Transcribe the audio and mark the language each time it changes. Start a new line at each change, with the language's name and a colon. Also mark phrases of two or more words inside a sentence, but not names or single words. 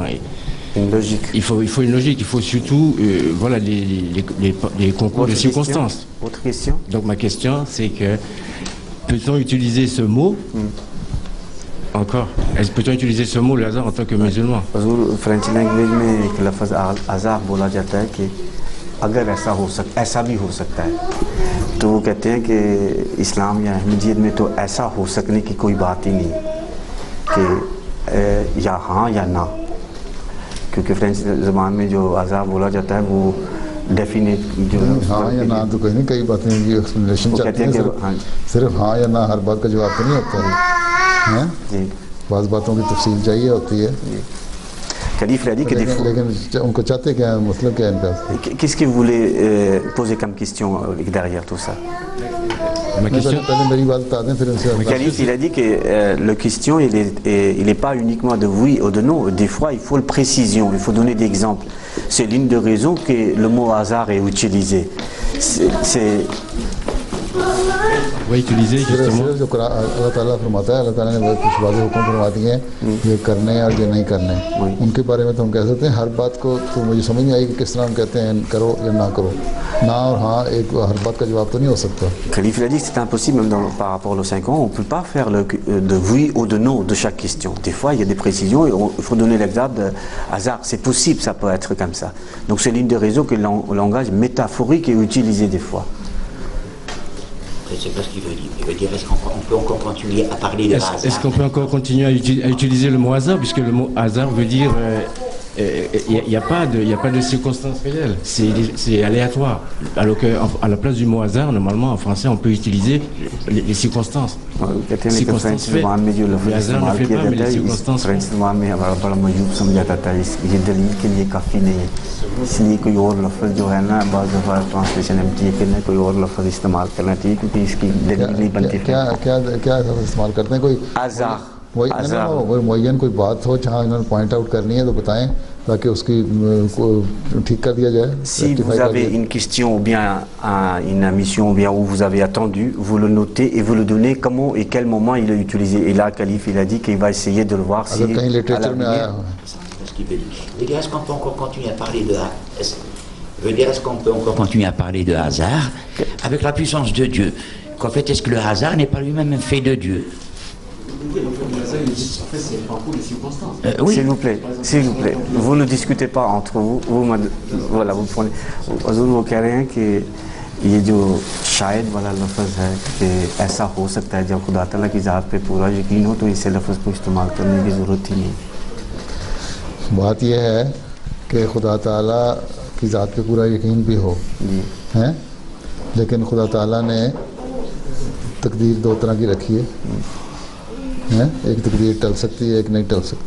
French: Une logique. Il faut une logique. Il faut surtout voilà, les concours de circonstances. Autre question? Donc ma question, c'est que peut-on utiliser ce mot encore? Peut-on utiliser ce mot, le hasard, en tant que musulman?
English: French language
Urdu: میں لفظ hasard بولا جاتا ہے کہ اگر ایسا بھی ہو سکتا ہے تو وہ کہتے ہیں کہ اسلام یا احمدیت میں تو ایسا ہو سکنے کی کوئی بات ہی نہیں کہ یا ہاں یا نہ، کیونکہ فرنچ زبان میں جو آزار بولا جاتا ہے وہ ڈیفینیٹ جو ہاں یا نہ تو کوئی نہیں، کئی باتیں کی ایکسپلینیشن چاہتے ہیں، صرف ہاں یا نہ ہر بات کا جواب تو نہیں ہوتا ہے جی، بعض باتوں کی تفصیل چاہیے ہوتی ہے.
French: Khalife a dit que des fois... Qu'est-ce que vous voulez poser comme question derrière tout ça? Ma question... Khalife, il a dit que la question, il n'est pas uniquement de oui ou de non. Des fois, il faut la précision, il faut donner des exemples. C'est l'une des raisons que le mot hasard est utilisé. C'est... Oui, utiliser justement.
Urdu: اللہ تعالیٰ فرماتا ہے، اللہ تعالیٰ نے کچھ وعدے حکم فرما دیے ہیں، یہ کرنے اور یہ نہیں کرنے. ان کے بارے میں تو ہم کہہ سکتے ہیں ہر بات کو تو مجھے سمجھ نہیں آئی کہ کس طرح ہم کہتے ہیں کرو یا نہ کرو. نہ اور ہاں ایک ہر بات کا جواب تو نہیں ہو سکتا.
French: Khalife a dit que c'est impossible, même par rapport aux 5 ans, on ne peut pas faire de oui ou de non de chaque question. Des fois, il y a des précisions et il faut donner l'exemple de hasard. C'est possible, ça peut être comme ça. Donc c'est l'une des raisons que le langage métaphorique est utilisé des fois. C'est pas ce qu'il veut dire. Il veut dire, est-ce qu'on peut encore continuer à parler de hasard? Est-ce qu'on peut encore continuer à utiliser le mot hasard, puisque le mot hasard veut dire il n'y a pas de circonstances réelles, c'est aléatoire. Alors qu'à la place du mot hasard, normalement en français, on peut utiliser les circonstances. Circonstances faites. Le hasard ne fait pas, mais les circonstances faites.
Urdu: اس لیے کوئی اور لفظ جو ہے نا بعض دفعہ ٹرانسلیشن میں چاہیے کہ کوئی اور لفظ استعمال کرنا چاہیے کیونکہ اس کی دلیل نہیں بنتی. کیا استعمال کرتے ہیں؟ کوئی आज़ार وہی معین کوئی بات ہو جہاں انہوں نے
English: point out
Urdu: کرنی ہے تو بتائیں تاکہ اس کی ٹھیک کر دیا جائے.
French: Si vous avez une question ou bien une mission ou bien où vous avez attendu, vous le notez et vous le donnez comment et quel moment il est utilisé. Et là, Khalife il a dit qu'il va essayer de le voir si
Urdu: کہیں لٹریچر میں آیا ہو.
French: petit peu dit. Je veux dire, est-ce qu'on peut encore continuer à parler de est-ce qu'on peut encore continuer à parler de hasard avec la puissance de Dieu? Qu'en fait, est-ce que le hasard n'est pas lui-même un fait de Dieu? Oui. S'il vous plaît, vous ne discutez pas entre vous. Voilà, vous prenez.
Urdu: Vous کہہ que یہ جو شاید والا لفظ ہے کہ ایسا ہو سکتا ہے جب خدا تعالیٰ کی ذات پہ پورا یقین ہو تو اسے لفظ کو استعمال کرنے کی ضرورت ہی نہیں. بات یہ ہے کہ خدا تعالیٰ کی ذات پہ پورا یقین بھی ہو، ہیں، لیکن خدا تعالیٰ نے تقدیر دو طرح کی رکھی ہے، ایک تقدیر ٹل سکتی ہے، ایک نہیں ٹل سکتی.